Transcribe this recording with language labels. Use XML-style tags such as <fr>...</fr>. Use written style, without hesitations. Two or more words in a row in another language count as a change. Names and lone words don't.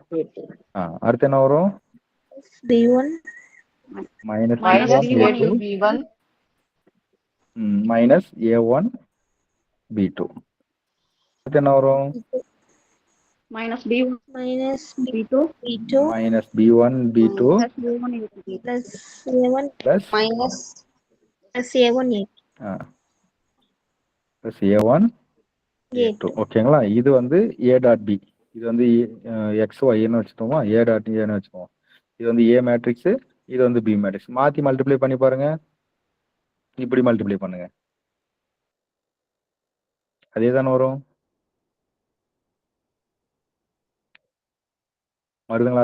<ta>அடுத்து என்ன வரும்? B1</ta> <en>minus B1 minus A1 B2.</en> <ta>அடுத்து என்ன வரும்?</ta> <en>minus B1 minus B2 minus B1 B2 plus A1 plus minus A1 plus A1 A2.</en> <ta>ஓகேங்களா? இது வந்து A டாட் B. இது வந்து எக்ஸ் ஒய்ன்னு வச்சுக்கோமா, A டாட் ஏன்னு வச்சுக்கோம். இது வந்து A மேட்ரிக்ஸ், இது வந்து B மேட்ரிக்ஸ். மாற்றி மல்டிப்ளை பண்ணி பாருங்க. இப்படி மல்டிப்ளை பண்ணுங்க, அதே தானே வரும். வருதுங்களா?</ta>